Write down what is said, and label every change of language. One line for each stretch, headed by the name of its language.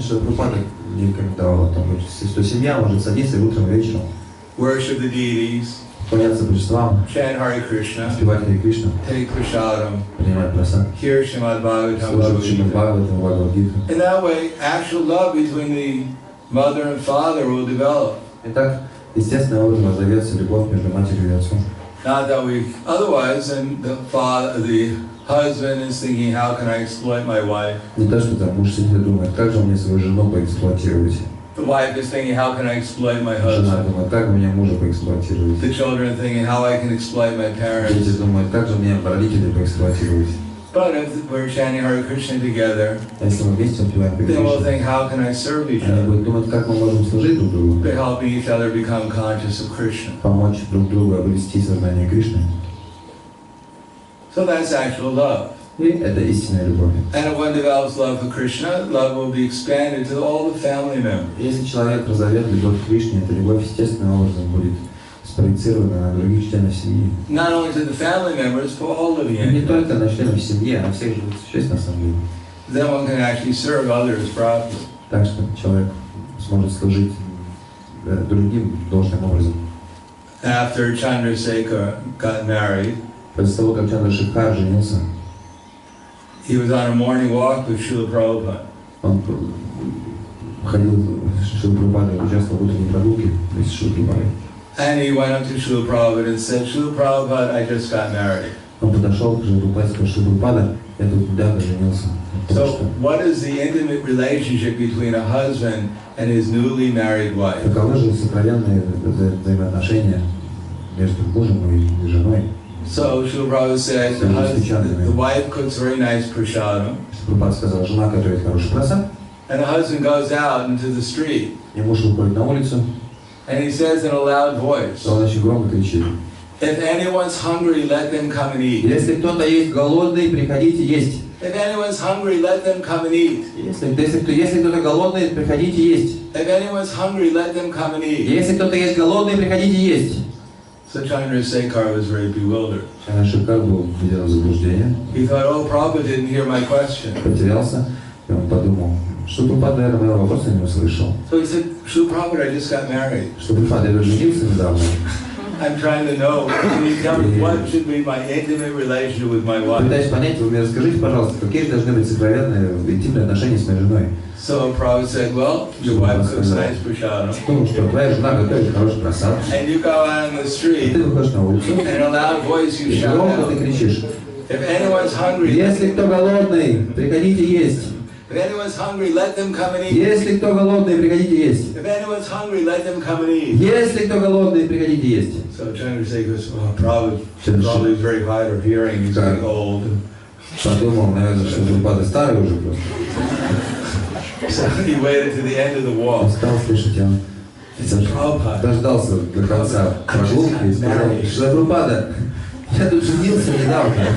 Russian: Что Прабхупада не рекомендовал о том, что семья может садиться и утром и вечером,
English: worship the deities,
Russian: поклоняться божествам,
English: chant Hare Krishna,
Russian: воспевать Харе Кришну,
English: take prasadam,
Russian: принимать прасад,
English: hear Srimad Bhagavatam,
Russian: слушать Шримад Бхагаватам, Бхагавад-гиту.
English: In that way, actual love between the mother and father will develop.
Russian: Итак, естественным образом разовьется любовь между матерью и отцом.
English: Not that we, otherwise, then the husband is thinking, how can I exploit my wife?
Russian: Не то, что там муж сидит и думает, как же мне свою жену поэксплуатировать.
English: The wife is thinking, how can I exploit my
Russian: Жена
English: husband?
Russian: думает, как мне мужа поэксплуатировать.
English: The children are thinking, how I can exploit my
Russian: Дети
English: parents.
Russian: думают, как же мне родителей поэксплуатировать.
English: But if we're chanting Hare Krishna together,
Russian: А если мы вместе воспеваем Харе
English: then we'll
Russian: Кришну,
English: think, how can I serve each
Russian: они
English: other?
Russian: будут думать, как мы можем служить друг другу,
English: By helping each other become conscious of Krishna.
Russian: помочь друг другу обрести сознание Кришны.
English: So that's actual love.
Russian: И это истинная любовь.
English: And if one develops love for Krishna, love will be expanded to all the family members.
Russian: Если человек разовьет любовь к Кришне, эта любовь естественным образом будет спроецирована на других членов семьи.
English: Not only to the family members, but all of
Russian: И не
English: you.
Russian: только на членов семьи, а на всех живых существ на самом деле.
English: Then one can actually serve others properly.
Russian: Так что человек сможет служить другим должным образом.
English: After Chandrasekhar got married,
Russian: После того, как Чандрашекхар женился,
English: he was on a morning walk with Srila Prabhupada.
Russian: он ходил с Шрила Прабхупадой, участвовал в утренней прогулке с Шрила Прабхупадой.
English: And he went up to Srila Prabhupada and said, Srila Prabhupada, I just got married.
Russian: Он подошел к Шрила Прабхупаде и сказал, Шрила Прабхупада, я тут недавно женился.
English: So what is the intimate relationship between a husband and his newly married wife?
Russian: Таковы же сокровенные взаимоотношения между мужем и женой.
English: So Srila Prabhupada said, the wife cooks very nice prasadam,
Russian: Прабхупада сказал, жена готовит хороший просад,
English: and the husband goes out into the street,
Russian: и муж выходит на улицу,
English: and he says in a loud voice,
Russian: он очень громко кричит.
English: if anyone's hungry, let them come and eat.
Russian: Если кто-то есть голодный, приходите есть.
English: If anyone's hungry, let them come and eat.
Russian: Если кто-то голодный, приходите есть.
English: If anyone's hungry, let them come and eat.
Russian: Если кто-то есть голодный, приходите есть.
English: So Chandrasekhar was very bewildered.
Russian: Чандрашекхар был введен в заблуждение,
English: He thought, oh, Prabhupada didn't hear my question.
Russian: потерялся, и он подумал, что Прабхупада, наверное, моего вопроса не услышал.
English: So he said, Srila Prabhupada, I just got married.
Russian: Что Прабхупада, я женился недавно.
English: I'm trying to know, can you tell me what should be my intimate relationship with my wife?
Russian: Пытаюсь понять, вы мне расскажите, пожалуйста, какие же должны быть сокровенные, интимные отношения с моей женой.
English: So Prabhupada said, well, your wife cooks nice prasadam.
Russian: Ну что, твоя жена готовит хороший просад.
English: And you go out on the street,
Russian: Ты выходишь на улицу,
English: and in a loud voice you
Russian: и
English: shout
Russian: громко ты
English: out,
Russian: кричишь:
English: if anyone's hungry,
Russian: если кто голодный, приходите есть.
English: if anyone's hungry, let them come and eat.
Russian: Если кто голодный, приходите есть.
English: If anyone's hungry, let them come and eat.
Russian: Если кто голодный, приходите есть.
English: So Chandrasekhar goes, well, probably is very hard of hearing, he's getting old.
Russian: Подумал, наверное, что Прабхупада старый уже просто.
English: So he waited to the end of the walk.
Russian: Стал слышать, он дождался до конца прогулки и сказал: что Прабхупада, я тут женился недавно.